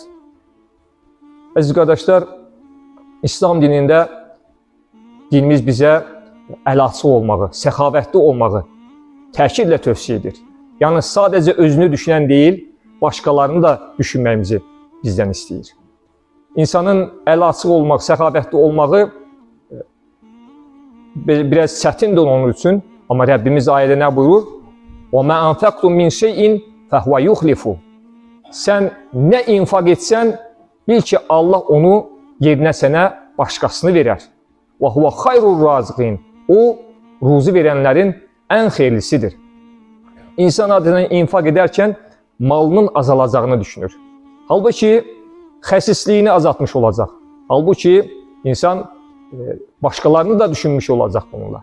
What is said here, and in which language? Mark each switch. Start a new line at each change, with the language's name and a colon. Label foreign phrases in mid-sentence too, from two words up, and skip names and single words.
Azerbaijani: Əziz qardaşlar, İslam dinində dinimiz bizə əlaçı olmağı, səxavətli olmağı təkidlə tövsiyə edir. Yəni, sadəcə özünü düşünən deyil, başqalarını da düşünməyimizi bizdən istəyir. İnsanın əlaçı olmaq, səxavətli olmağı biraz çətindir onun üçün, amma Rəbbimiz ayədə nə buyurur?
Arabic: وَمَا أَنْفَقْتُمْ مِنْ شَيْءٍ فَهُوَ يُخْلِفُ.
Azerbaijani: Sən nə infaq etsən, bil ki, Allah onu yerinə sənə başqasını verər.
Arabic: وَهُوَ خَيْرُ الرَّازِقِينَ.
Azerbaijani: O, ruzi verənlərin ən xeyirlisidir. İnsan adına infaq edərkən malının azalacağını düşünür. Halbuki, xəsisliyini azaltmış olacaq. Halbuki, insan başqalarını da düşünmüş olacaq bununla.